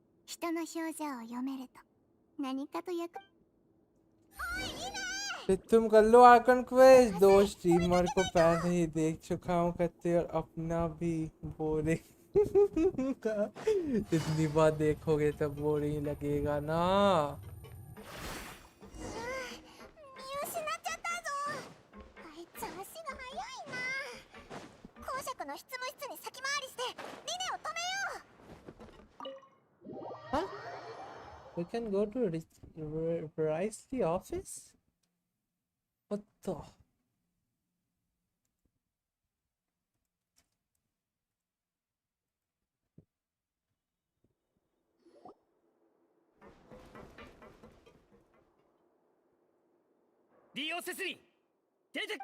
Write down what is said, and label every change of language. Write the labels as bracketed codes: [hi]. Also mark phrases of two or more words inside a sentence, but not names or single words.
[ja] 人の表情を読めると何かと役。 [hi] फिर तुम कर लो आर्कन क्वेस्ट। दो स्ट्रीमर को पहले ही देख चुका हूँ करते और अपना भी बोरिंग इतनी बार देखोगे तब बोरिंग लगेगा ना। [ja] 見失っちゃったぞ。あいつ足が速いな。公爵の執務室に先回りしてリネを止めよう。 [en] Huh? We can go to Rice the office? What the? [ja] D オセスリー出て。